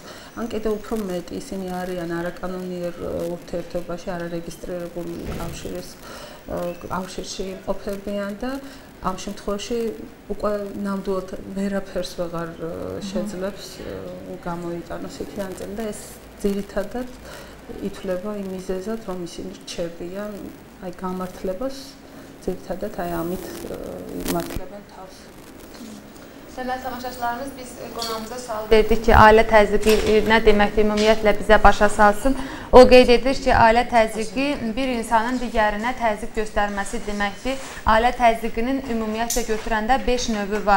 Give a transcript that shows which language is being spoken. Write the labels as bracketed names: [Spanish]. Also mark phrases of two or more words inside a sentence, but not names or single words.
[Georgian] ან კიდევ უფრო მეტი ისინი არიან არაკანონიერ ურთიერთობაში, არარეგისტრირებული კავშირში ყოფებიან და ამ შემთხვევაში უკვე ნამდვილად ვერაფერს ვეღარ შეძლებს გამოიტანოს იქიდან წინ და ეს ძირითადად ითვლება იმ მიზეზად, რომ ისინი რჩებიან აი გამართლებას, ძირითადად აი ამით იმართლებენ თავს. [Azerbaijani] Sevgili tamaşaçılarımız, biz qonağımıza sual verdik ki, ailə təzyiqi nə deməkdir, ümumiyyətlə bizə başa salsın. O qeyd edir ki, ailə təzyiqi bir insanın digərinə təzyiq göstərməsi deməkdir. Ailə təzyiqinin ümumiyyətlə götürəndə 5 növü var.